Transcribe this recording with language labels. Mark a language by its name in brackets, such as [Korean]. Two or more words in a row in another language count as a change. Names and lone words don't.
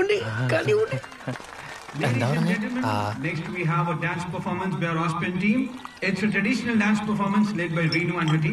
[Telugu] మీరు కానివ్వండి. [Malayalam] എന്താ പറഞ്ഞേ? ആ [English] Next we have a dance performance by our Austrian team. It's a traditional dance performance led by Reenu and her team.